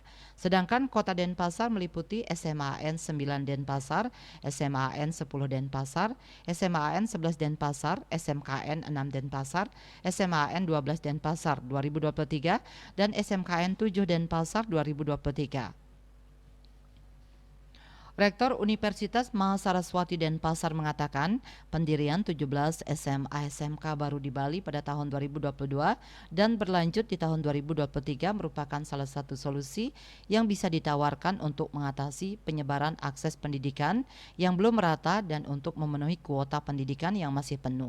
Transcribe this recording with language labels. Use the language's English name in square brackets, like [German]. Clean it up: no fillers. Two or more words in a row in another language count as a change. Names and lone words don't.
[Indonesian] Sedangkan Kota Denpasar meliputi SMAN 9 Denpasar, SMAN 10 Denpasar, SMAN 11 Denpasar, SMKN 6 Denpasar, SMAN 12 Denpasar 2023 dan SMKN 7 Denpasar 2023. Rektor Universitas Mahasaraswati Denpasar mengatakan pendirian 17 SMA SMK baru di Bali pada tahun 2022 dan berlanjut di tahun 2023 merupakan salah satu solusi yang bisa ditawarkan untuk mengatasi penyebaran akses pendidikan yang belum merata dan untuk memenuhi kuota pendidikan yang masih penuh.